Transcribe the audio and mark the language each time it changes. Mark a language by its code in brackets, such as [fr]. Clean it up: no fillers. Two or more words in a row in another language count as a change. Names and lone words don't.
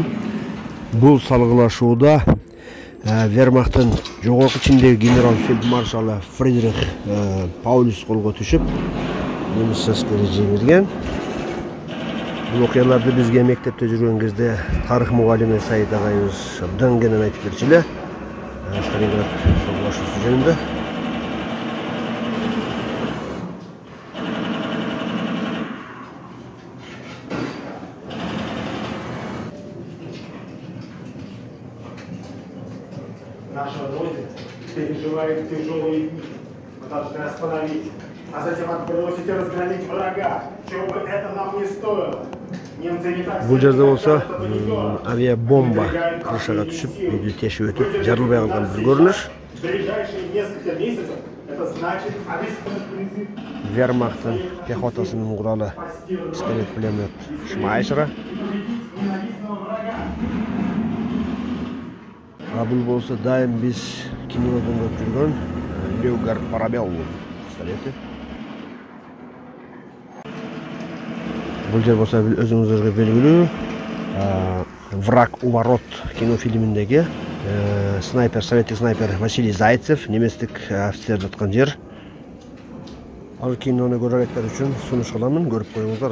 [ky] Бул салгылашууда Вермахттын жогорку чиндеги генерал фельдмаршалы Фридрих Паулюс колго түшүп, немис аскери жеңилген. Бул окуяларды бизге мектепте жүргөн кезде тарых мугалими Саид агайыбыз абдан кенен айтып берчү эле. Сталинград салгылашуусу жөнүндө. [ru] Наша Родина переживает тяжелые дни. Мы должны остановить, а затем отбросить и разгромить врага, чего бы это нам не стоило. Немцы не так [ky] Бул жерде болсо авиа бомба крышага түшүп, үйдү тешип өтүп, жарылбай калган бир көрүнүш. [ru] В ближайшие несколько месяцев это значит обеспечить призыв. [ky] Вермахттын пехотасынын куралы пистолет пулемет Шмайсера. Бул болсо дайым биз кинолордон көрүп жүргөн Люгар Парабеллум пистолети. Бул жер болсо өзүңүзгө белгилүү Враг у ворот кинофильминдеги снайпер, советтик снайпер Василий Зайцев, неместик офицер жаткан жер. Ал кинону көргөндөр үчүн сунуш кыламын, көрүп коюңуздар.